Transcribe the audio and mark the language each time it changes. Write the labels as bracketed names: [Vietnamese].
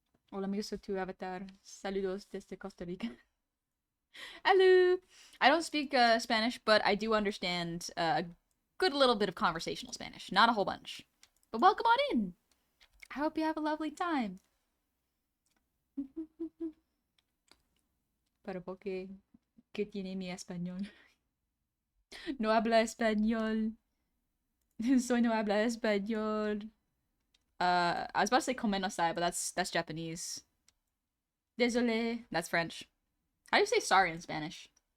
[Spanish] Hola amigos, soy tu avatar. Saludos desde Costa Rica. [English] Hello! I don't speak Spanish, but I do understand a good little bit of conversational Spanish. Not a whole bunch. But welcome on in! I hope you have a lovely time. [Spanish] Pero porque... ¿Qué tiene mi español? No habla español. Soy no habla español. [English] I was about to say komenasai, but that's Japanese. Désolé, that's French. How do you say sorry in Spanish?